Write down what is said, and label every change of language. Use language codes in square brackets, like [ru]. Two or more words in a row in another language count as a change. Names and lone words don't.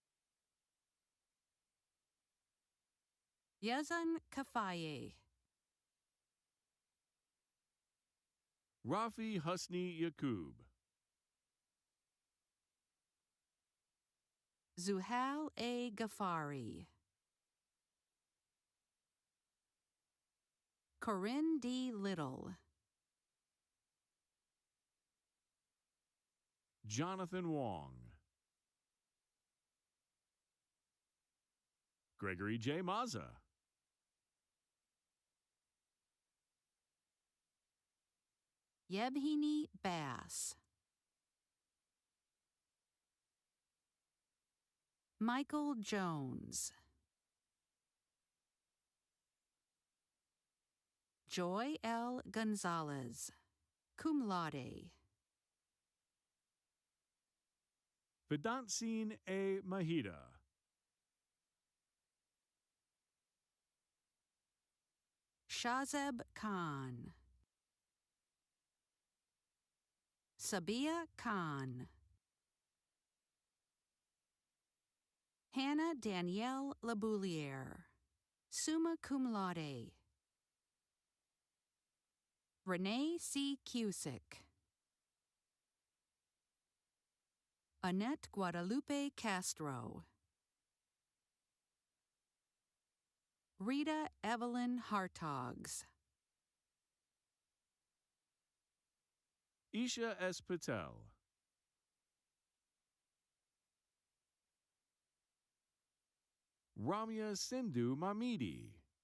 [en] Yazan Kafaye. Rafi Husni Yaqub. Zuhal A. Ghaffari. Corinne D. Little. Jonathan Wong. Gregory J. Mazza. Yebhini Bass. Michael Jones. Joy L. Gonzalez, [la] cum laude. [en] Vedantsine A. Mahida. Shazeb Khan. Sabia Khan. Hannah Danielle Labouliere, [la] summa cum laude. [en] Renee C. Cusick. Annette Guadalupe Castro. Rita Evelyn Hartogs. Isha S. Patel. Ramya Sindhu Mamidi.